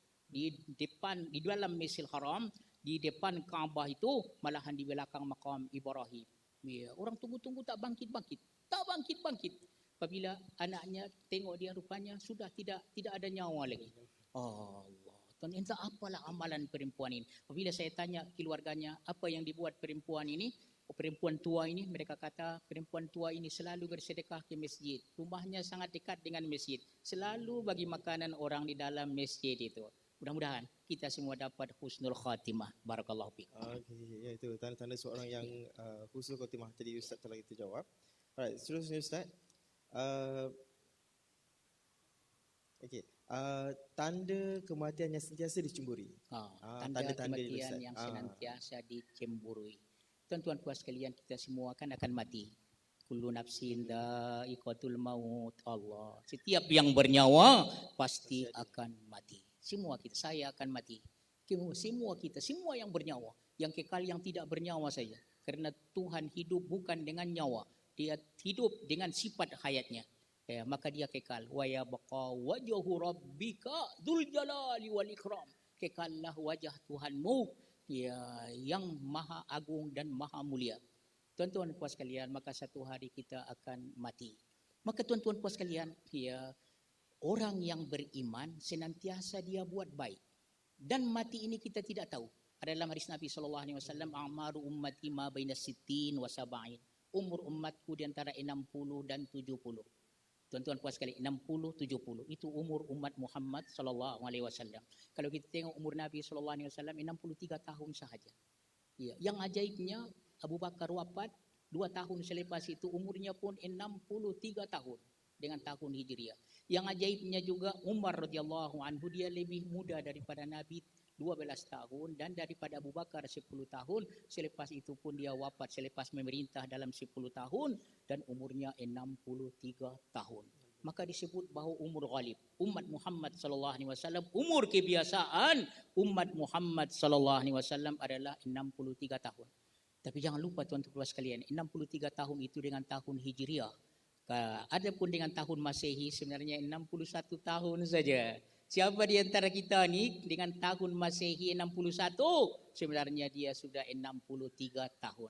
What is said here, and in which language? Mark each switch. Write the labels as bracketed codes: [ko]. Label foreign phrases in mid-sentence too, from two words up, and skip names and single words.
[ms] di dalam Masjidil Haram, di depan Kaabah itu, malahan di belakang makam Ibrahim. Ya, orang tunggu-tunggu tak bangkit-bangkit. Tak bangkit-bangkit. Apabila anaknya tengok dia rupanya sudah tidak ada nyawa lagi. Allah. Tuan, entah apalah amalan perempuan ini. Apabila saya tanya keluarganya, apa yang dibuat perempuan ini? Perempuan tua ini, mereka kata perempuan tua ini selalu bersedekah ke masjid. Rumahnya sangat dekat dengan masjid. Selalu bagi makanan orang di dalam masjid itu. Mudah-mudahan kita semua dapat [ar] حسن الخاتمة. بارك الله فيك. [ms] Okey, ya itu tanda-tanda seorang yang [ar] حسن الخاتمة. [ms] Tadi Ustaz telah kita jawab. Alright, seterusnya Ustaz. Okey, tanda kematian yang sentiasa dicemburi. Tanda tanda-tanda itu, kematian Ustaz. yang senantiasa dicemburui. Tuan-tuan puas sekalian, kita semua kan akan mati. [ar] كل نفس ذائقة الموت. Allah. [ms] Setiap yang bernyawa pasti akan mati. Semua kita, saya akan mati. Semua kita, semua yang bernyawa. Yang kekal, yang tidak bernyawa saja. Karena Tuhan hidup bukan dengan nyawa. Dia hidup dengan sifat hayatnya. Ya, maka dia kekal. [ar] ويبقى وجه ربك ذو الجلال والإكرام. [ms] Kekallah wajah Tuhanmu, ya, yang maha agung dan maha mulia. Tuan-tuan puas sekalian, maka satu hari kita akan mati. Maka tuan-tuan puas sekalian, ya, orang yang beriman senantiasa dia buat baik. Dan mati ini kita tidak tahu. Ada dalam hadis Nabi SAW, [ar] أعمار أمتي ما بين ستين وسبعين. [ms] Umur umatku di antara 60 dan 70. Tuan-tuan puas sekali, 60-70 itu umur umat Muhammad SAW. Kalau kita tengok umur Nabi SAW 63 tahun sahaja. Ya, yang ajaibnya Abu Bakar wafat 2 tahun selepas itu, umurnya pun 63 tahun dengan tahun Hijriah. Yang ajaibnya juga Umar [ar] رضي الله عنه, [ms] dia lebih muda daripada Nabi 12 tahun dan daripada Abu Bakar 10 tahun. Selepas itu pun dia wafat selepas memerintah dalam 10 tahun dan umurnya 63 tahun. Maka disebut bahawa umur ghalib. Umat Muhammad [ar] صلى الله عليه وسلم, [ms] umur kebiasaan umat Muhammad [ar] صلى الله عليه وسلم [ms] adalah 63 tahun. Tapi jangan lupa tuan-tuan sekalian, 63 tahun itu dengan tahun Hijriah. Adapun dengan tahun Masehi sebenarnya 61 tahun saja. Siapa di antara kita ni dengan tahun Masehi 61, sebenarnya dia sudah 63 tahun.